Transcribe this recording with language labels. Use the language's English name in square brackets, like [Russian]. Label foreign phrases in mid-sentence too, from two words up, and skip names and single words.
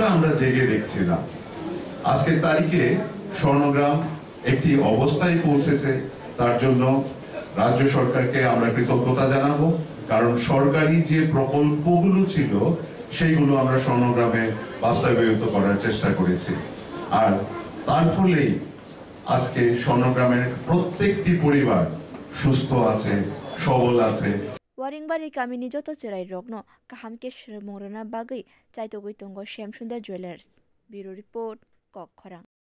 [Bangla] আমরা জেগে দেখছিলাম আজকের তারিখে স্বর্ণগ্রাম একটি অবস্থায় পৌঁছেছে তার জন্য রাজ্য সরকারকে আমরা কৃতজ্ঞতা জানাবো কারণ সরকারি যে প্রকল্পগুলো ছিল সেইগুলো আমরা স্বর্ণগ্রামে বাস্তবায়িত করার চেষ্টা করেছি আর তার ফলেই আজকে স্বর্ণগ্রামের প্রত্যেকটি পরিবার সুস্থ আছে সবল আছে [Kok Borok] Waringwari kamini joto cherai rokno kahamke shremongrana bagai chaitogoi tongo Shyamsundar Jewelers Bureau Report Kokkhorang